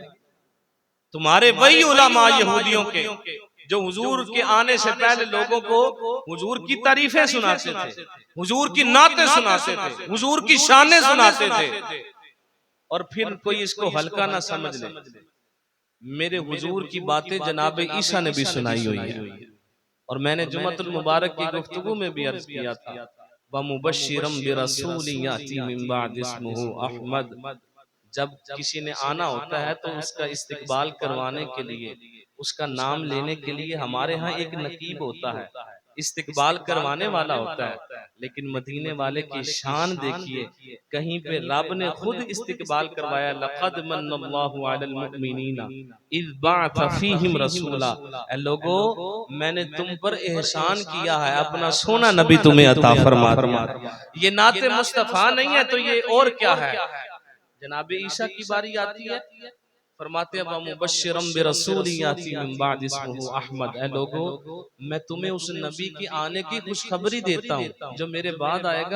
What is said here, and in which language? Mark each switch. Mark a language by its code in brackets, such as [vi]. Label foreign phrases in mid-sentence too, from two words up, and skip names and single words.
[hi] तुम्हारे वही उलमा यहूदियों के जो हुजूर के आने से पहले लोगों को हुजूर की तारीफें सुनाते थे, हुजूर की नातें सुनाते थे, हुजूर की शानें सुनाते थे, और फिर कोई इसको हल्का ना समझ ले। मेरे हुजूर की बातें जनाबे ईसा ने भी सुनाई हुई है, और मैंने जुम्मतुल मुबारक की गुफ्तगू में भी अर्ज किया था, [ar] ومبشرا برسول يأتي من بعد اسمه أحمد. [hi] जब किसी ने आना होता है तो उसका इस्तकबाल करवाने के लिए, उसका नाम लेने के लिए हमारे यहाँ एक नकीब होता है, इस्तकबाल करवाने वाला होता है। लेकिन मदीने वाले की शान देखिए, कहीं पे रब ने खुद इस्तकबाल करवाया, [ar] لقد من الله على المؤمنين إذ بعث فيهم رسولا. [hi] ऐ लोगो मैंने तुम पर एहसान किया है, अपना सोना नबी तुम्हें अता फरमा। ये नाते मुस्तफा नहीं है तो ये और क्या है? जनाबे ईसा की बारी आती है, फरमाते अब [ar] مبشرا برسول يأتي من بعد اسمه أحمد, [hi] ऐ लोगो मैं तुम्हें उस नबी की आने की खुशखबरी देता हूँ जो मेरे बाद आएगा।